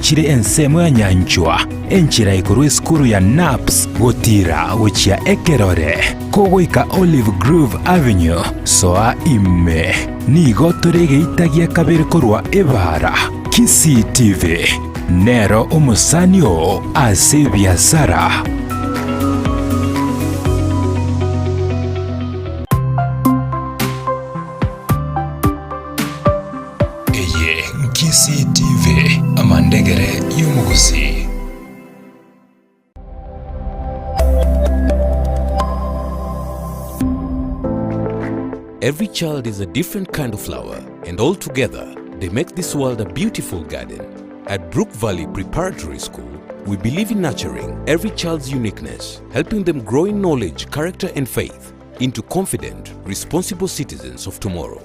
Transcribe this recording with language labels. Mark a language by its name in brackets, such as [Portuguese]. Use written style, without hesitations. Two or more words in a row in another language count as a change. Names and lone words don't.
[Gusii] chire ensemo ya nyanchwa enchira ikuru eskuru ya naps gotira gochia ekerore kogoika Olive Grove Avenue soa ime nigo torege itagia kabere korwa ebara Kisii TV nero omusanio ase biasara. Kisii TV amandegere y'umugusi. [English] Every child is a different kind of flower, and all together they make this world a beautiful garden. At Brook Valley Preparatory School, we believe in nurturing every child's uniqueness, helping them grow in knowledge, character and faith into confident, responsible citizens of tomorrow.